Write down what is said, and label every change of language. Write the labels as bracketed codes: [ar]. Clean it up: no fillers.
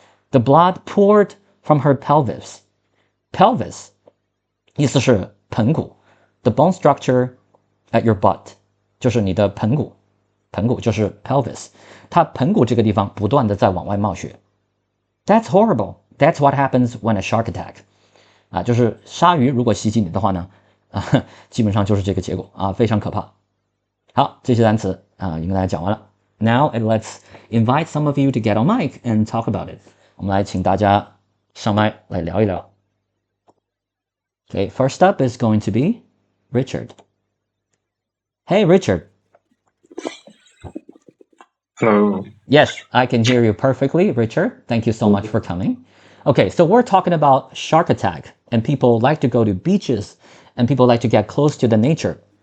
[en] The blood poured from her pelvis [zh] 意思是盆骨 [en] ，the bone structure at your butt [zh] 就是你的盆骨就是 [en] pelvis， [zh] 它盆骨这个地方不断的在往外冒血。 [en] That's horrible. That's what happens when a shark attack [zh] 就是鲨鱼如果袭击你的话呢基本上就是这个结果非常可怕。好，这些单词已经大家讲完了。 [en] Now let's invite some of you to get on mic and talk about it. [zh] 我们来请大家上麦来聊一聊。 [en] Okay, first up is going to be Richard. Hey, Richard. Hello. Yes, I can hear you perfectly, Richard. Thank you so much for coming. Okay, so we're talking about shark attack, and people like to go to beaches, and people like to get close to the nature.